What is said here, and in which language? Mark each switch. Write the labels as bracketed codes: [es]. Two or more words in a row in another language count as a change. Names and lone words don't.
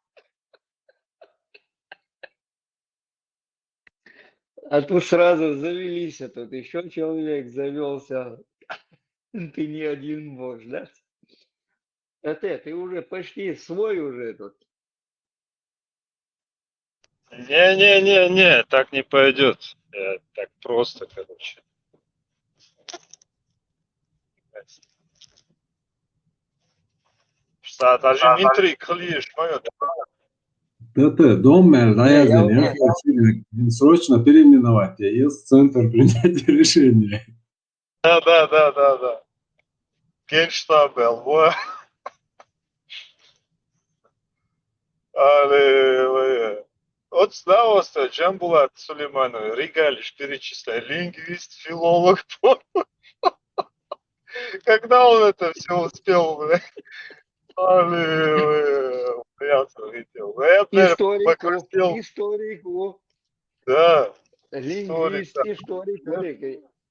[ru] А тут сразу завелись, а тут еще человек завелся. Ты не один можешь, да? Это ты уже почти свой уже тут. Не, так не пойдет. Так просто, короче. Sadece intri klиш, Это Доммер, да, Не, я я извиняюсь, срочно переименовать. Я есть центр принятия решений. Да. Генштаб, во. Аллилуйя. Вот снова Джамбулат Сулейманович, регалиш перечисляй, лингвист, филолог. Когда он это все успел, блядь? Аллилуйя. Я видел. Я, наверное, историку, покраснел. историку, Да, историк. лингвист, историку.